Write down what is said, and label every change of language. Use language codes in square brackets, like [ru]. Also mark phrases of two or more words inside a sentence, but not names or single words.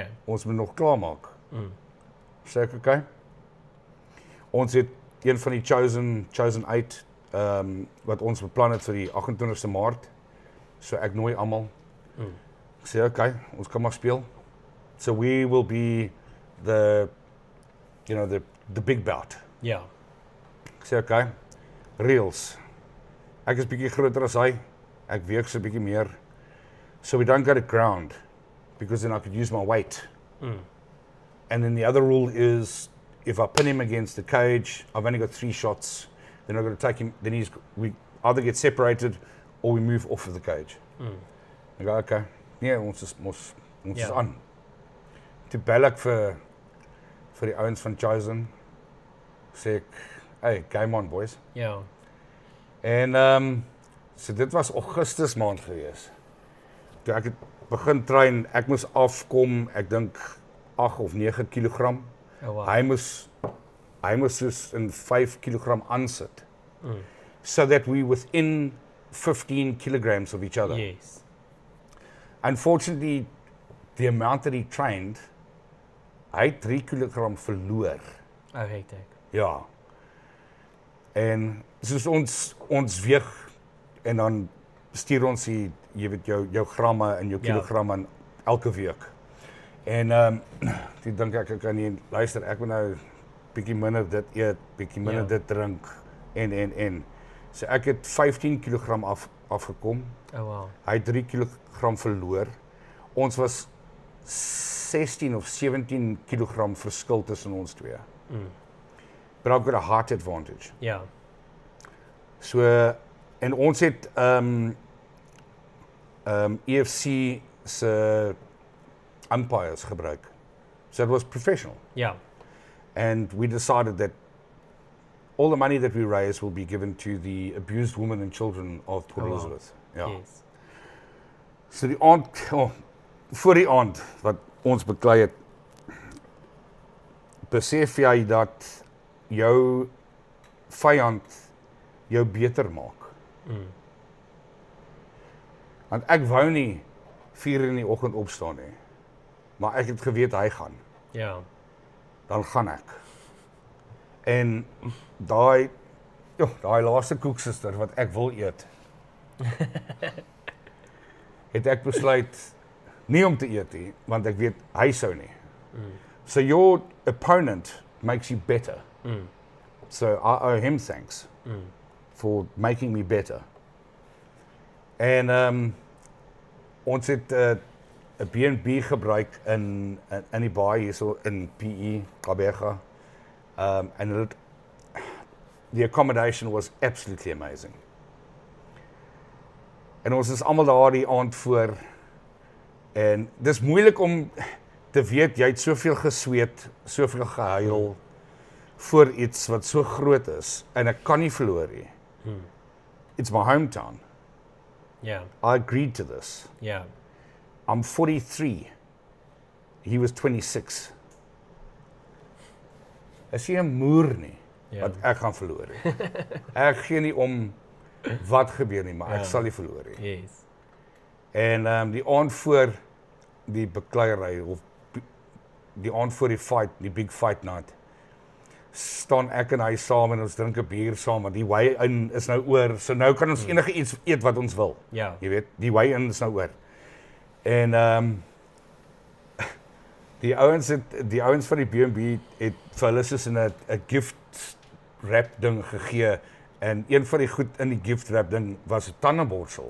[af] Ons moet nog klaar maak. Sê ek, okay. Ons het een van die chosen 8, wat ons beplan het vir die 28ste Maart. So ek nooi almal. Ek sê, okay, ons kan maar speel. [en] So we will be the you know, the big bout. [af] Ja. Ek sê, okay, reels. Ek is bietjie groter as hy. Ek weeg so bietjie meer. [en] So we don't go to ground, because then I could use my weight. And then the other rule is, if I pin him against the cage, I've only got 3 shots. Then I've got to take him, then we either get separated, or we move off of the cage. [af] Ek go, okay, nee, ons is aan. Toe bel ek vir die ouens van Chosen, sê ek, hey, [en] game on boys. [af] Ja. En so dit was Augustus maand gewees. Toe ek het begin train, ek moes afkom, ek dink 8 of 9 kilogram. [en] Oh, wow. [af] Hy moes soos in 5 kilogram aansit. [en] So that we within 15 kilograms of each other. Yes. Unfortunately, the amount that he trained, [af] hy het 3 kilogram verloor. [en] Oh, hectic. [af] Ja. En soos ons weeg en dan stuur ons die, jy weet jou gramme en jou kilogramme in elke week. En toe dink ek kan nie luister, ek moet nou bietjie minder dit eet, bietjie minder dit drink en. So ek het 15 kilogram afgekom. [en] Oh wow. [af] Hy het 3 kilogram verloor. Ons was 16 of 17 kilogram verskil tussen ons twee. [en] But I've got a heart advantage. [af] Ja. So en ons het EFC se umpires gebruik. [en] So it was professional. [af] Ja. [en] And we decided that all the money that we raise will be given to the abused women and children of Port Elizabeth. [af] Ja. [en] Yes. [af] So die aand, voor die aand wat ons beklei het, besef jy dat jou vyand jou beter maak. Want ek wou nie 4 in die oggend opstaan nie, maar ek het geweet hy gaan. Ja. Dan gaan ek. En daai laaste koeksuster wat ek wil eet, het ek besluit nie om te eet nie, want ek weet hy sou nie. [en] So your opponent makes you better. So I owe him thanks for making me better. [af] En ons het 'n B&B gebruik in die baai hierso in PE, Gqeberha. [en] And the accommodation was absolutely amazing. [af] En ons is almal daar die aand voor. En dis moeilik om te weet jy het soveel gesweet, soveel gehuil voor iets wat so groot is en ek kan nie verloor nie. [en] It's my hometown. [af] Ja. [en] I agreed to this. [af] Ja. [en] I'm 43. He was 26. [af] Is hy 'n moer nie wat ek gaan verloor nie. Ek gee nie om wat gebeur nie, maar ek sal nie verloor nie. [en] Yes. [af] En die aand voor die bekleierery of die aand voor die fight, die [en] big fight night, [af] staan ek en hy saam en ons drink 'n bier saam, want die weigh-in is nou oor, so nou kan ons enige iets eet wat ons wil. Ja. Jy weet, die weigh-in is nou oor. En die ouens van die B&B het vir hulle soos 'n [en] gift wrap [af] ding gegee, en een van die goed in die [en] gift wrap [af] ding was 'n tandeborsel.